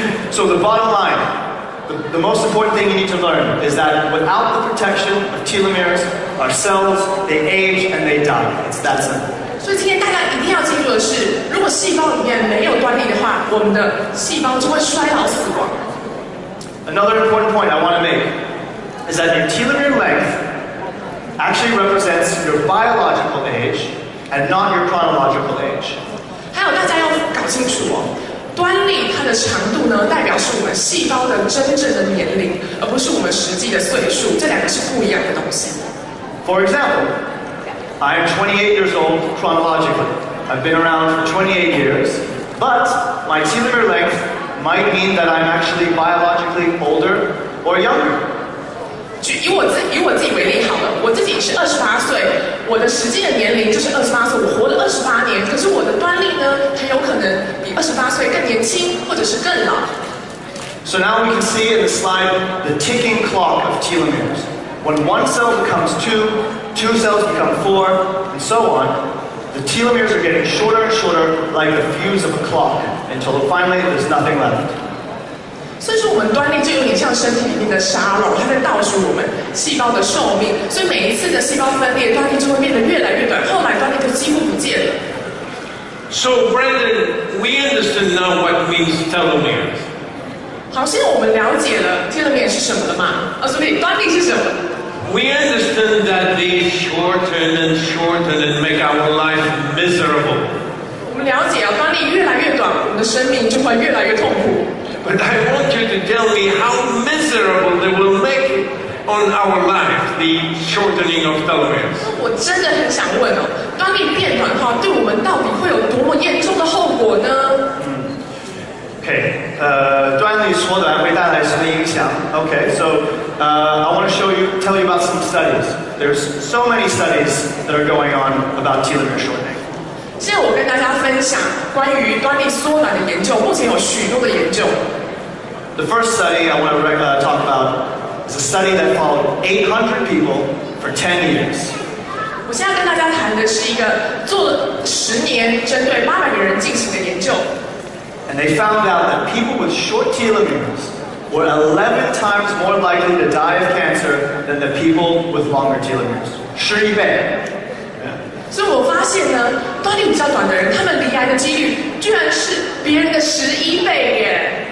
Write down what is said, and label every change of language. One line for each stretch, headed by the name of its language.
English: So the bottom line, the most important thing you need to learn is that without the protection of telomeres, our cells, they age and they die. It's that simple.
Chinese: 所以今天大家一定要记住的是，如果细胞里面没有端粒的话，我们的细胞就会衰老死亡。
English: Another important point I want to make is that your telomere length actually represents your biological age and not your chronological age.
Chinese: 还有大家要搞清楚哦，端粒它的长度呢，代表是我们细胞的真正的年龄，而不是我们实际的岁数，这两个是不一样的东西。
English: For example, I am 28 years old chronologically. I've been around for 28 years, but my telomere length might mean that I'm actually biologically older or younger.
Chinese: 以我自己为例好了，我自己是28岁，我的实际的年龄就是28岁，我活了28年，可是我的端粒呢，很有可能比28岁更年轻，或者是更老。
English: So now we can see in the slide the ticking clock of telomeres. When one cell becomes two cells become 4, and so on. The telomeres are getting shorter and shorter like the fuse of a clock until finally there's nothing left.
Chinese: 所以说，我们端粒就有点像身体里面的沙漏，它在倒数我们细胞的寿命。所以每一次的细胞分裂，端粒就会变得越来越短，后来端粒就几乎不见了。
English: So, Brandon, we understand now what means telomeres.
Chinese: 好，现在我们了解了 telomere 是什么了嘛？所以端粒是什么？
English: We understand that they shorten and shorten and make our life miserable.
Chinese: 我们了解啊，端粒越来越短，我们的生命就会越来越痛苦。
English: But I want you to tell me how miserable they will make it on our life, the shortening of telomeres.
Chinese: 我真的很想问哦，端粒变短的话，对我们到底会有多么严重的后果呢
English: ？Okay,
Chinese: 端粒缩短会带来什么影响
English: ？Okay, so I want to tell you about some studies. There's so many studies that are going on about telomere shortening.
Chinese: 现在我跟大家分享关于端粒缩短的研究，目前有许多的研究。
English: The first study I want to talk about is a study that followed 800 people for 10 years.
Chinese: 我现在跟大家谈的是一个做了10年，针对800个人进行的研究。
English: And they found out that people with short telomeres were 11 times more likely to die of cancer than the people with longer telomeres.
Chinese: 11倍。所以我发现呢，端粒比较短的人，他们罹癌的几率居然是别人的11倍耶。